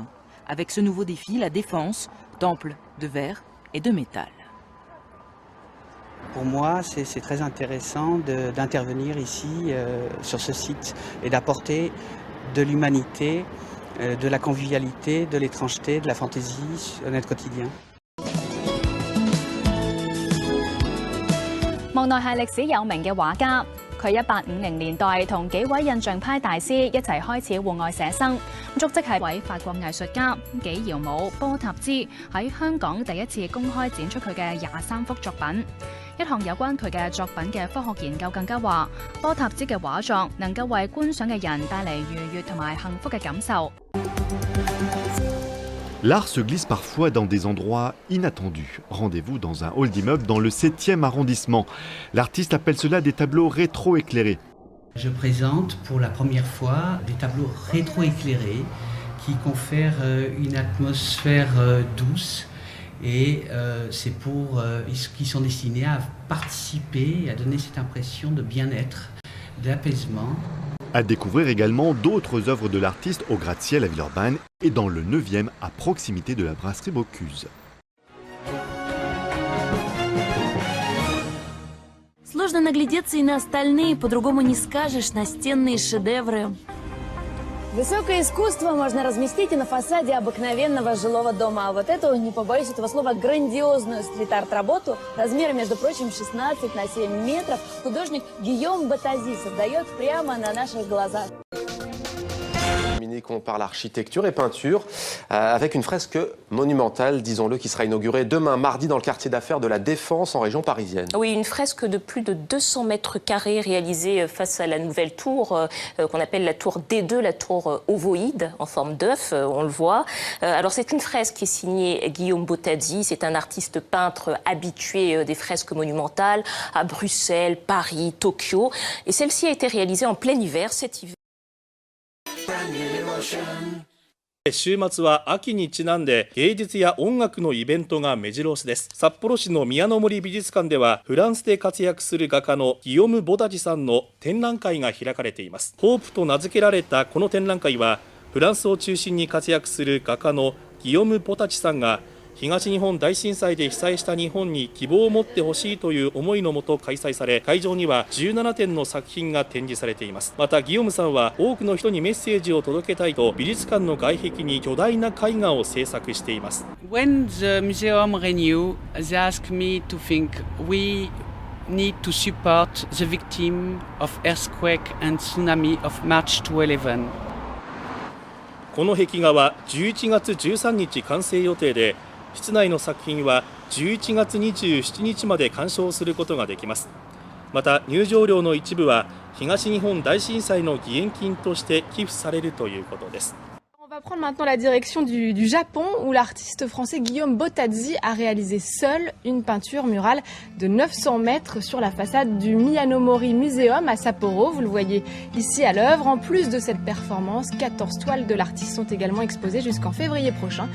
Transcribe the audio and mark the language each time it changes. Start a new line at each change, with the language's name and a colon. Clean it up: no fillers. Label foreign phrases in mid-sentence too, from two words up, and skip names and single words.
French: Avec ce nouveau défi, la Défense, temple de verre et de métal. Pour moi, c'est très intéressant d'intervenir ici sur ce site et d'apporter de l'humanité, de la convivialité, de l'étrangeté, de la fantaisie à notre quotidien.
Cantonese: 莫奈係歷史有名嘅畫家，佢1850年代同幾位印象派大師一齊開始戶外寫生，足跡係位法國藝術家紀堯姆波塔茲喺香港第一次公開展出佢嘅23幅作品。一項有關佢嘅作品嘅科學研究更加話，波塔茲嘅畫作能夠為觀賞嘅人帶嚟愉悅同埋幸福嘅感受。
French: L'art se glisse parfois dans des endroits inattendus. Rendez-vous dans un hall d'immeuble dans le 7e arrondissement. L'artiste appelle cela des tableaux rétro-éclairés. Je présente pour la première fois des tableaux rétro-éclairés qui confèrent une atmosphère douce et qui sont destinés à participer, à donner cette impression de bien-être, d'apaisement. À découvrir également d'autres œuvres de l'artiste au gratte-ciel à Villeurbanne et dans le 9e à proximité de la brasserie Bocuse.
Russian: Сложно наглядеться и на остальные, по-другому не скажешь, настенные шедевры. Высокое искусство можно разместить и на фасаде обыкновенного жилого дома. А вот эту, не побоюсь этого слова, грандиозную стрит-арт-работу размером, между прочим, 16 на 7 метров художник Гийом Ботази создает прямо на наших глазах.
French: On parle architecture et peinture avec une fresque monumentale, disons-le, qui sera inaugurée demain mardi dans le quartier d'affaires de la Défense en région parisienne. Oui, une fresque de plus de 200 mètres carrés réalisée face à la nouvelle tour qu'on appelle la tour D2, la tour ovoïde en forme d'œuf, on le voit. Alors c'est une fresque qui est signée Guillaume Ботази, c'est un artiste peintre habitué des fresques monumentales à Bruxelles, Paris, Tokyo. Et celle-ci a été réalisée en plein hiver cet hiver.
Japanese: 週末は秋にちなんで芸術や音楽のイベントが目白押しです。札幌市の宮の森美術館ではフランスで活躍する画家のギヨム・ボタジさんの展覧会が開かれています。ホープと名付けられたこの展覧会はフランスを中心に活躍する画家のギヨム・ボタジさんが東日本大震災で被災した日本に希望を持ってほしいという思いのもと開催され、会場には17点の作品が展示されています。またギヨムさんは多くの人にメッセージを届けたいと美術館の外壁に巨大な絵画を制作しています。
English: When the museum renew, they ask me to think we need to support the victim of earthquake and tsunami of March 2011.
Japanese: この壁画は11月13日完成予定で、室内の作品は11月27日まで鑑賞することができます。また入場料の一部は東日本大震災の義援金として寄付されるということです。
French: On va prendre maintenant la direction du Japon où l'artiste français Guillaume Ботази a réalisé seul une peinture murale de 900 mètres sur la façade du Miyanomori Museum à Sapporo. Vous le voyez ici à l'œuvre. En plus de cette performance, 14 toiles de l'artiste sont également exposées jusqu'en février prochain.